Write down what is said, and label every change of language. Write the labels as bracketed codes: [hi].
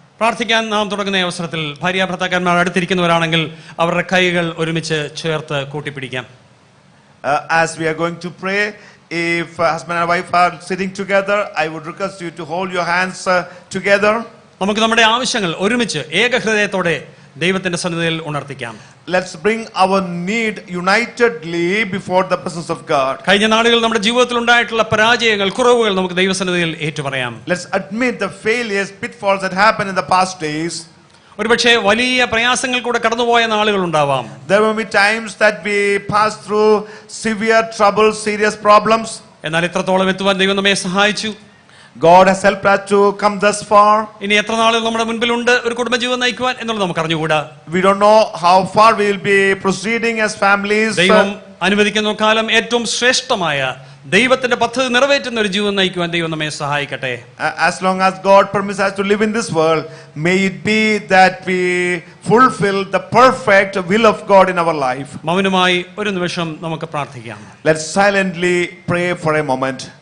[ml] പ്രാർത്ഥിക്കാൻ നാം തുടങ്ങുന്ന അവസരത്തിൽ ഭാര്യാഭർത്താക്കന്മാർ അടുത്തിരിക്കുന്നവരാണെങ്കിൽ അവരുടെ കൈകൾ ഒരുമിച്ച് ചേർത്ത് കൂട്ടിപ്പിടിക്കാം. [en] As we are going to pray, if husband and wife are sitting together, I would request you to hold your hands together. [ml] നമുക്ക് നമ്മുടെ ആവശ്യങ്ങൾ ഒരുമിച്ച് ഏകഹൃദയത്തോടെ ദൈവത്തിന്റെ സന്നിധിയിൽ ഉണർത്തിക്കാം. [en] Let's bring our need unitedly before the presence of God. [ml] കഴിഞ്ഞ നാളുകളിൽ നമ്മുടെ ജീവിതത്തിൽ ഉണ്ടായിട്ടുള്ള പരാജയങ്ങൾ, കുറവുകൾ നമുക്ക് ദൈവസന്നിധിയിൽ ഏറ്റുപറയാം. [en] Let's admit the failures, pitfalls that happened in the past days. [ml] ഒരുപക്ഷെ വലിയ പ്രയാസങ്ങൾ കൂടെ കടന്നുപോയ നാളുകൾ ഉണ്ടാവാം. [en] There will be times that we pass through severe troubles, serious problems. [ml] എന്നാൽ എത്രത്തോളം എത്തുവാൻ ദൈവം നമ്മെ സഹായിച്ചു. [en] God has helped us to come thus far. [ml] ഇനി എത്ര നാളുകൾ നമ്മുടെ മുൻപിലുണ്ട് ഒരു കുടുംബജീവിതം നയിക്കുവാൻ എന്നുള്ളത് നമുക്ക് അറിഞ്ഞുകൂടാ. [en] We don't know how far we will be proceeding as families. [ml] ദൈവം അനുവദിക്കുന്ന കാലം ഏറ്റവും ശ്രേഷ്ഠമായ ദൈവത്തിന്റെ പദ്ധതി നിറവേറ്റുന്ന ഒരു ജീവിതം നയിക്കുവാൻ ദൈവം നമ്മെ സഹായിക്കട്ടെ. [en] As long as God permits us to live in this world, may it be that we fulfill the perfect will of God in our life. [ml] മൗനമായി ഒരു നിമിഷം നമുക്ക് പ്രാർത്ഥിക്കാം. [en] Let's silently pray for a moment.